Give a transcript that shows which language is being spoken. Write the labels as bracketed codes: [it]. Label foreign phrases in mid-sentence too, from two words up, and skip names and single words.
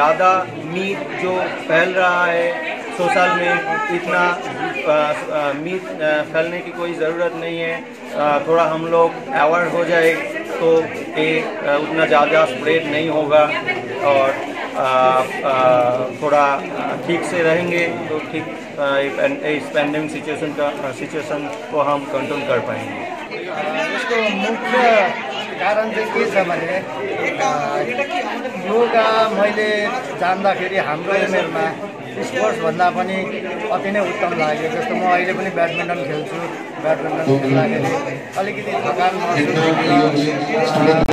[hi] ज़्यादा मीट जो फैल रहा है सोशल में इतना मीट फैलने की कोई ज़रूरत नहीं है। थोड़ा हम लोग अवेयर हो जाए तो ये उतना ज़्यादा स्प्रेड नहीं होगा और थोड़ा ठीक से रहेंगे तो ठीक इस [en] pandemic situation [hi] को हम कंट्रोल कर पाएंगे। [ne] यसको मुख्य कारण चाहिँ के छ भने योगा मैले जान्दाखेरि हाम्रो उमेरमा स्पोर्ट्स भन्दा पनि अति नै उत्तम लाग्यो। जस्तो म अहिले पनि ब्याडमिन्टन खेल्छु, ब्याडमिन्टन खेल्दाखेरि अलिकति थकान महसुस हुन्छ।